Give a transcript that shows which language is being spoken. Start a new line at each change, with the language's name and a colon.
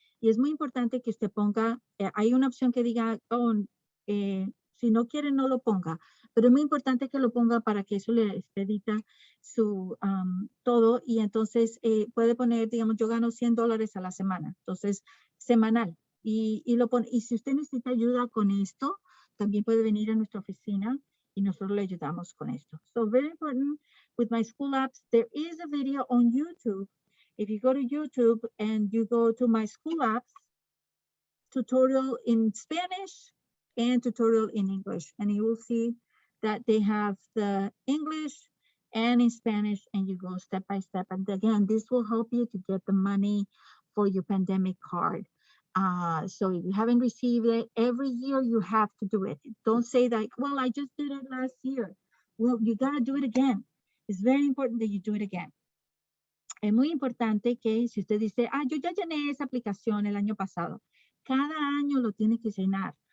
Spanish: Y es muy importante que usted ponga, hay una opción que diga, si no quiere no lo ponga, pero es muy importante que lo ponga para que eso le expedita su todo, y entonces puede poner, digamos, yo gano $100 a la semana, entonces semanal, y lo pone. Y si usted necesita ayuda con esto, también puede venir a nuestra oficina y nosotros le ayudamos con esto.
English: So very important with My School Apps, there is a video on YouTube. If you go to YouTube and you go to My School Apps, tutorial in Spanish and tutorial in English, and you will see that they have the English and in Spanish, and you go step by step. And again, this will help you to get the money for your pandemic card. So if you haven't received it, every year you have to do it. Don't say that, well, I just did it last year. Well, you got to do it again. It's very important that you do it again.
Spanish: Es muy importante que si usted dice, yo ya llené esa aplicación el año pasado, cada año lo tiene que llenar.